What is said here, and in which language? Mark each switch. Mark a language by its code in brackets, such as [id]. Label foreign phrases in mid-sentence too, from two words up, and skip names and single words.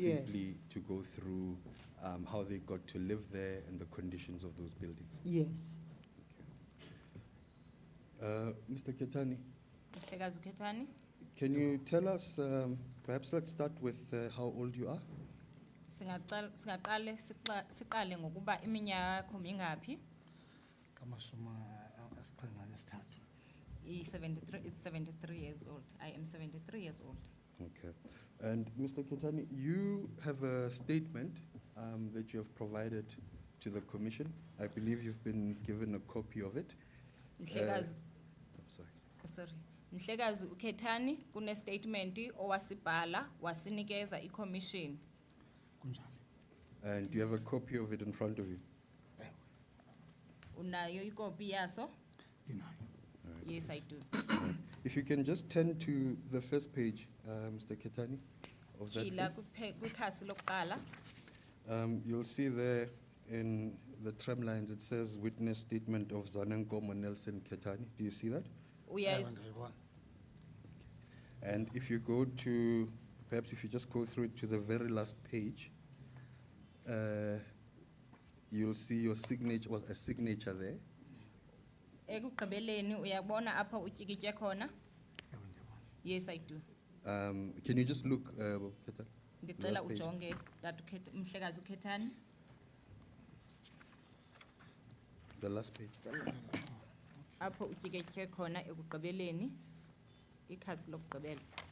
[en] Yes. simply to go through how they got to live there and the conditions of those buildings. Yes. Mr. Ketani, [xh] Mhlekazi Ketani. [en] can you tell us, perhaps let's start with how old you are? [xh] Singaqale siqale ngokuba iminyaka yakho mingaphi? [en] It's 73 years old. I am 73 years old. Okay. And Mr. Ketani, you have a statement that you have provided to the Commission. I believe you've been given a copy of it. [xh] Mhlekazi, [en] Sorry. sorry. [xh] Mhlekazi uKetani kune statement owasibhala wasinikeza iCommission. [en] And you have a copy of it in front of you? [xh] Unayo ikopi yaso? [en] Yes, I do. If you can just turn to the first page, Mr. Ketani, of that Chila thing. [xh] kukhasi lokuqala. [en] You'll see there in the tram lines, it says witness statement of Zanenkomo Nelson Ketani. Do you see that? And if you go to, perhaps if you just go through it to the very last page, you'll see your signature, well, a signature there. [xh] Ekugqibeleni uyabona apha utyikitye khona? [en] Yes, I do. Can you just look, Ketani? [xh] Ndicela [en] Last page. [xh] ujonge Mhlekazi uKetani. [en] The last page. [xh] Apho utyikitye khona ekugqibeleni ikhasi lokugqibela.